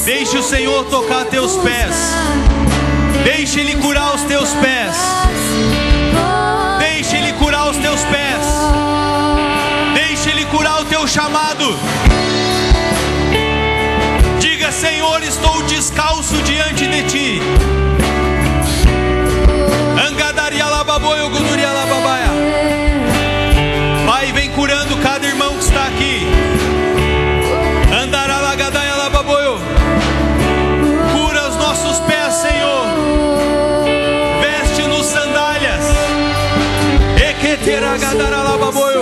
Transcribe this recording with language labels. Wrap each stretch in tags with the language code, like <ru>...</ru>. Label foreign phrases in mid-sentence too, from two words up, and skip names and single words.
<pt>Deixe o Senhor tocar teus pés. Deixe Ele curar os teus pés. Deixe Ele curar os teus pés. Deixe Ele curar o teu chamado. Diga: Senhor, estou descalço diante de Ti. Angadaria lababoio guduria lababaya. Pai, vem curando cada irmão que está aqui. Andaralagadaya lababoio. Cura os nossos pés, Senhor. Veste-nos sandálias. Equeteragadara lababoio.</pt>